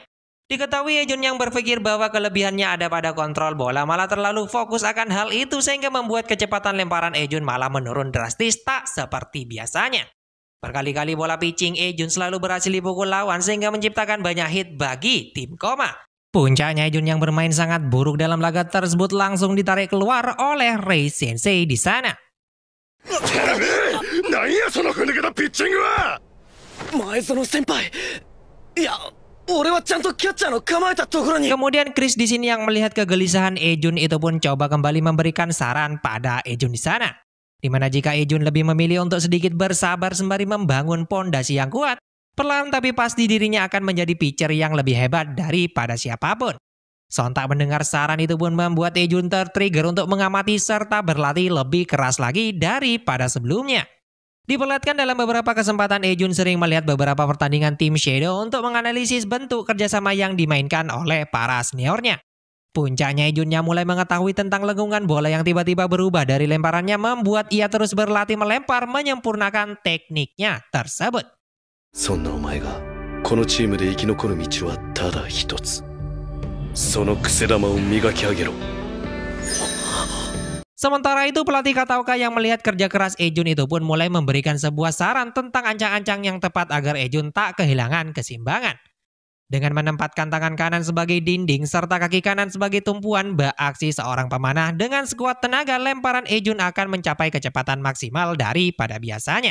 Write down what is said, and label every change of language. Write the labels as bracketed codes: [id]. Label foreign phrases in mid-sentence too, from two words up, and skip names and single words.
[id] Diketahui Ejun yang berpikir bahwa kelebihannya ada pada kontrol bola malah terlalu fokus akan hal itu sehingga membuat kecepatan lemparan Ejun malah menurun drastis tak seperti biasanya. Berkali-kali bola pitching Ejun selalu berhasil dipukul lawan sehingga menciptakan banyak hit bagi tim Koma. Puncaknya Ejun yang bermain sangat buruk dalam laga tersebut langsung ditarik keluar oleh Rei Sensei di sana. [ja] 何やそのふぬけたピッチングは。前園先輩、いや俺はちゃんとキャッチャーの構えたところに。 [id] Kemudian Chris di sini yang melihat kegelisahan Ejun itu pun coba kembali memberikan saran pada Ejun di sana. Di mana jika Ejun lebih memilih untuk sedikit bersabar sembari membangun pondasi yang kuat, perlahan tapi pasti dirinya akan menjadi pitcher yang lebih hebat daripada siapapun. Sontak mendengar saran itu pun membuat Ejun tertrigger untuk mengamati serta berlatih lebih keras lagi daripada sebelumnya. Diperlihatkan dalam beberapa kesempatan Ejun sering melihat beberapa pertandingan tim Shadow untuk menganalisis bentuk kerjasama yang dimainkan oleh para seniornya. Puncaknya Ejun yang mulai mengetahui tentang lengkungan bola yang tiba-tiba berubah dari lemparannya membuat ia terus berlatih melempar menyempurnakan tekniknya tersebut. [ja] そんなお前がこのチームで生き残る道はただ一つ。その癖玉を磨き上げろ。 [id] Sementara itu pelatih Kataoka yang melihat kerja keras Ejun itu pun mulai memberikan sebuah saran tentang ancang-ancang yang tepat agar Ejun tak kehilangan keseimbangan. Dengan menempatkan tangan kanan sebagai dinding serta kaki kanan sebagai tumpuan beraksi seorang pemanah dengan sekuat tenaga lemparan Ejun akan mencapai kecepatan maksimal daripada biasanya.